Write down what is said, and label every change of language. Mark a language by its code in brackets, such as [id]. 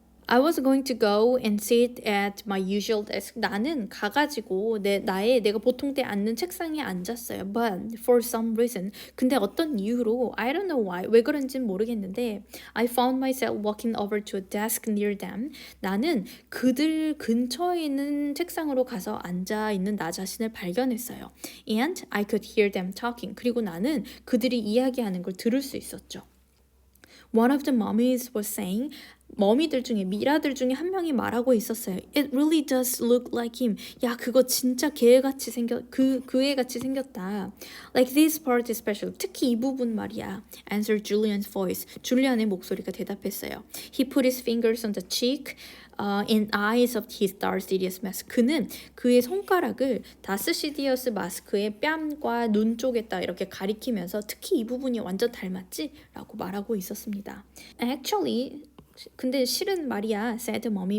[en] I was going to go and sit at my usual desk. [ko] 나는 가가지고 내가 보통 때 앉는 책상에 앉았어요. [en] But for some reason. [ko] 근데 어떤 이유로 [en] I don't know why. [ko] 왜 그런지는 모르겠는데 [en] I found myself walking over to a desk near them. [ko] 나는 그들 근처에 있는 책상으로 가서 앉아 있는 나 자신을 발견했어요. [en] And I could hear them talking. [ko] 그리고 나는 그들이 이야기하는 걸 들을 수 있었죠. [en] One of the mummies was saying [ko] 머미들 중에 미라들 중에 한 명이 말하고 있었어요. [en] It really does look like him. [ko] 야 그거 진짜 걔같이 그 애같이 생겼다. [en] Like this part especially. [ko] 특히 이 부분 말이야. [en] Answered Julian's voice. [ko] 줄리안의 목소리가 대답했어요. [en] He put his fingers on the cheek and eyes of his Darth Sidious mask. [ko] 그는 그의 손가락을 다스 시디어스 마스크의 뺨과 눈 쪽에다 이렇게 가리키면서 특히 이 부분이 완전 닮았지? 라고 말하고 있었습니다. [en] Actually [ko] 근데 실은 말이야, [en] said mommy.